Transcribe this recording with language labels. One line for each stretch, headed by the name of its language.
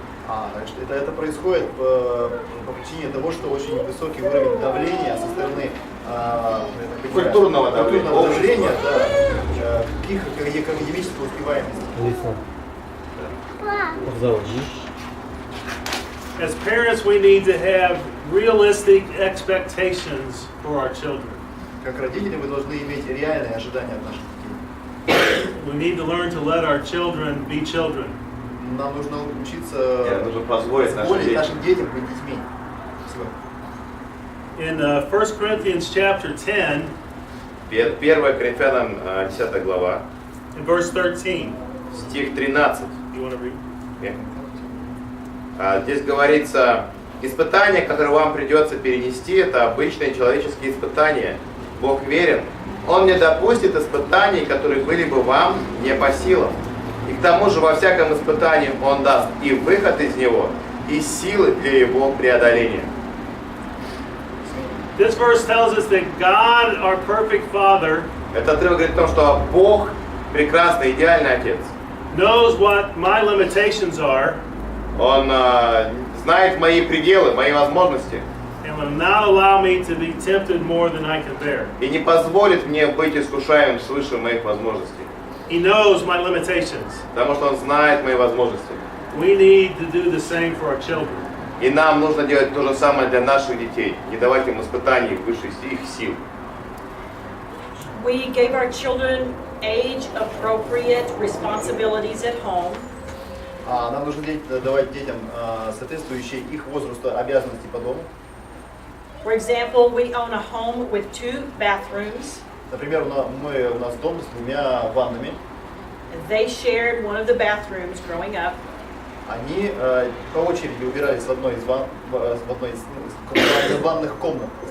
Russian: Значит, это происходит по причине того, что очень высокий уровень давления со стороны Культурного давления, да, их академической успеваемости.
English: As parents, we need to have realistic expectations for our children.
Russian: Как родители мы должны иметь реальные ожидания от наших детей.
English: We need to learn to let our children be children.
Russian: Нам нужно учиться Нужно позволить нашим детям быть детьми. Спасибо.
English: In 1 Corinthians chapter 10,
Russian: 1 Коринфянам 10 глава,
English: in verse 13,
Russian: стих 13.
English: you want to read?
Russian: Здесь говорится: испытания, которые вам придется перенести, это обычные человеческие испытания. Бог верен. Он не допустит испытаний, которые были бы вам не по силам. И к тому же во всяком испытании Он даст и выход из него, и силы для его преодоления.
English: This verse tells us that God, our perfect Father,
Russian: Этот отрывок говорит о том, что Бог, прекрасный, идеальный Отец,
English: knows what my limitations are
Russian: Он знает мои пределы, мои возможности,
English: and will not allow me to be tempted more than I can bear.
Russian: и не позволит мне быть искушаемым свыше моих возможностей.
English: He knows my limitations.
Russian: Потому что Он знает мои возможности.
English: We need to do the same for our children.
Russian: И нам нужно делать то же самое для наших детей, не давать им испытаний выше их сил.
English: We gave our children age-appropriate responsibilities at home.
Russian: Нам нужно давать детям соответствующие их возрасту обязанности по дому.
English: For example, we own a home with 2 bathrooms.
Russian: Например, у нас дом с 2 ваннами.
English: They shared one of the bathrooms growing up.
Russian: Они по очереди убирались в одной из ванных комнат.